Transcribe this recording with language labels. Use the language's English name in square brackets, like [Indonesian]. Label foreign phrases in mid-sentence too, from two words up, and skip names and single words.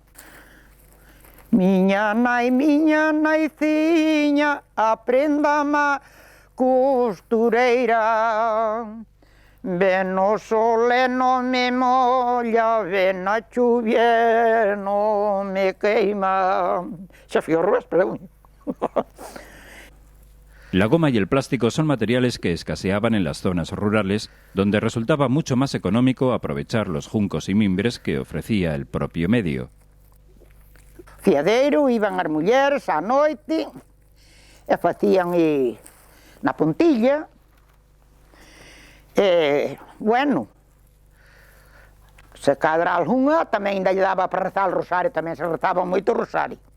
[Galician] Miña naiciña, aprenda-me costureira. Ven o sol e non me molla, ven a chuvia e non me queima. Xa fui ao revés, pero... [Spanish] La goma y el plástico son materiales que escaseaban en las zonas rurales, donde resultaba mucho más económico aprovechar los juncos y mimbres que ofrecía el propio medio. [Galician] Fiadeiro, iban as mulleres á noite e facían na pontilla. Bueno, se cadra algunha, tamén ainda lle daba para rezar o rosario, tamén se rezaba moito o rosario.